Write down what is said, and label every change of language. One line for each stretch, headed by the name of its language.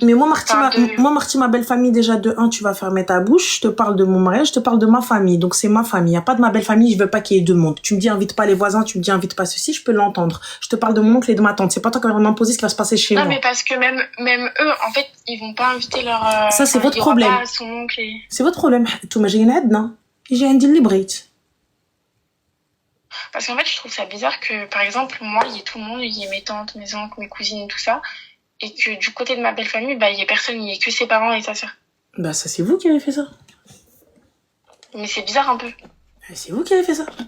French: Mais moi Marty, ma belle famille, déjà de 1 tu vas fermer ta bouche, je te parle de mon mariage, je te parle de ma famille, donc c'est ma famille, y a pas de ma belle famille, je veux pas qu'il y ait 2 mondes. Tu me dis invite pas les voisins, tu me dis invite pas ceci, je peux l'entendre. Je te parle de mon oncle et de ma tante, c'est pas toi qui vas m'imposer ce qui va se passer chez moi. Non mais parce que même eux en fait, ils vont pas inviter leur ça c'est votre problème. Son oncle et... C'est votre problème. Tout ma
Arabic: جايين عندنا يجي عندي اللي بغيت.
French: Parce qu'en fait, je trouve ça bizarre que, par exemple, moi, il y ait tout le monde, il y ait mes tantes, mes oncles, mes cousines, tout ça, et que du côté de ma belle famille, il y ait personne, il y ait que ses parents et sa sœur. Bah, ça, c'est vous qui avez fait ça. Mais c'est bizarre un peu. C'est vous qui avez fait ça.